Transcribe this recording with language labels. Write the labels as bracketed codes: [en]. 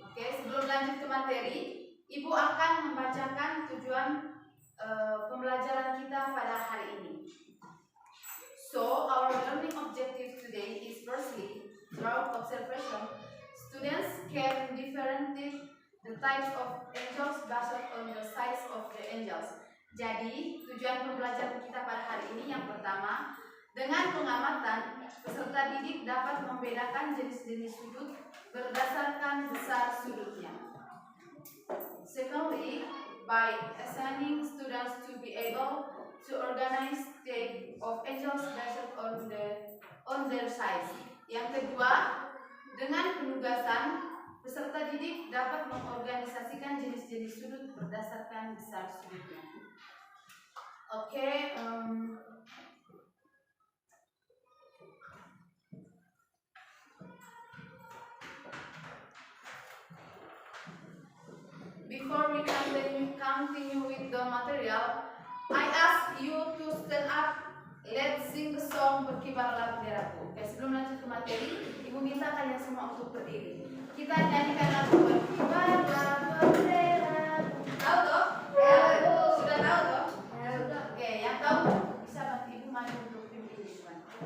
[id] Okay, sebelum lanjut ke materi, Ibu akan membacakan tujuan pembelajaran kita pada hari ini. [en] So, our learning objective today is firstly, through observation, students can differentiate the types of angels based on the size of the angels. [id] Jadi, tujuan pembelajaran kita pada hari ini yang pertama, dengan pengamatan, peserta didik dapat membedakan jenis-jenis sudut berdasarkan besar sudutnya. [en] Secondly, by assigning students to be able to organize the of angels based on their size. [id] Yang kedua, dengan penugasan, peserta didik dapat mengorganisasikan jenis-jenis sudut berdasarkan besar sudutnya. [en] Okay, before we continue with the material, I ask you to stand up. Let's sing the song Berkibarlah Benderaku. [id] Oke, sebelum lanjut ke materi, Ibu minta kalian semua untuk berdiri. Kita nyanyikan lagu Berkibarlah Benderaku. Tahu toh? Sudah tahu toh? Oke, yang tahu bisa bantu Ibu maju untuk pimpin Jason.